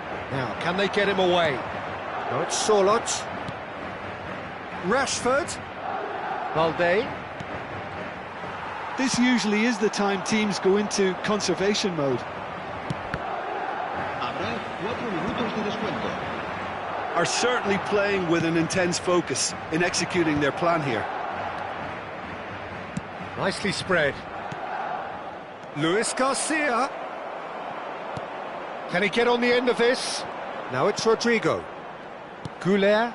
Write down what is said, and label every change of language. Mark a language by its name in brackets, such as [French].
[English] Now, can they get him away? No, it's Solot. Rashford. Valde. This usually is the time teams go into conservation mode. [Spanish] Habrá 4 minutos de descuento. [English] Are certainly playing with an intense focus in executing their plan here. Nicely spread. Luis Garcia. Can he get on the end of this? Now it's Rodrigo. Goulet.